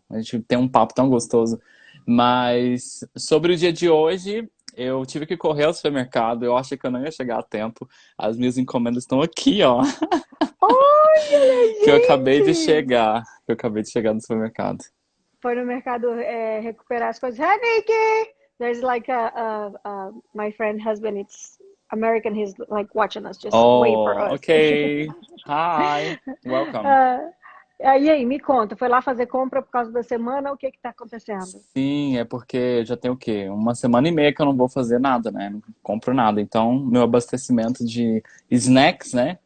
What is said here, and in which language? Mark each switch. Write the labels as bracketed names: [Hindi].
[Portuguese] A gente tem um papo tão gostoso. Mas sobre o dia de hoje, eu tive que correr ao supermercado. Eu achei que eu não ia chegar a tempo. As minhas encomendas estão aqui, ó. Olha, Que eu acabei de gente! chegar. Que eu acabei de chegar no supermercado. Foi no mercado recuperar as coisas. [English] Hi, Nikki! There's like my friend husband, it's American, he's like watching us, just wait for Oh, us. ok. Hi, welcome. [Portuguese] E aí, me conta, foi lá fazer compra por causa da semana, o que que tá acontecendo? Sim, é porque já tem o quê? Uma semana e meia que eu não vou fazer nada, né? Não compro nada. Então, meu abastecimento de snacks, né?